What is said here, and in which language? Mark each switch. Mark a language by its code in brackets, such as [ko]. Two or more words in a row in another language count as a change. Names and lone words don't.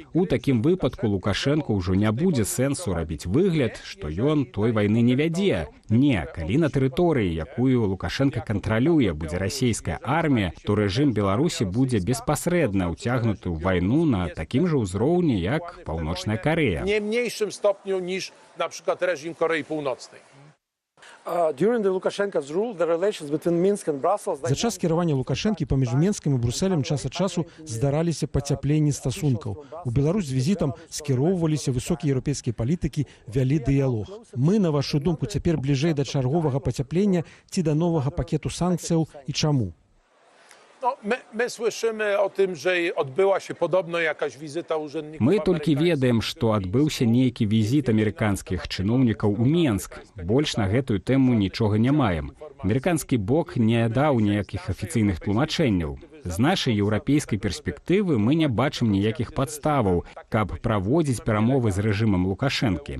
[be] У такім выпадку Лукашэнку ўжо не будзе сэнсу рабіць выгляд, што ён той вайны не вядзе. Не, калі на тэрыторыі, якую Лукашенко кантралюе, будзе расійская армія, то рэжым Беларусі будзе беспасрэдна ўцягнуты ў вайну на такім жа ўзроўні, як Паўночная Карэя. [pl] Nie mniejszym stopniu niż na przykład reżim Korei Północnej. [be] За час кіравання Лукашэнкі паміж Менскам і Брусэлем час ад часу здараліся пацяпленні стасункаў. У Беларусь з візітам скіроўваліся высокія еўрапейскія палітыкі, вялі дыялог. Мы, на вашу думку, цяпер бліжэй да чарговага пацяплення ці да новага пакету санкцыяў і чаму? [pl] No, my słyszymy o tym, że odbyła się podobno jakaś wizyta urzędników. [be] Мы толькі ведаем, што адбыўся нейкі візіт амерыканскіх чыноўнікаў у Менск. Больш на гэтую тэму нічога не маем. Амерыканскі бок не даў ніякіх афіцыйных тлумачэнняў. З нашай еўрапейскай перспектывы мы не бачым ніякіх падставаў, каб праводзіць перамовы з рэжымам Лукашэнкі.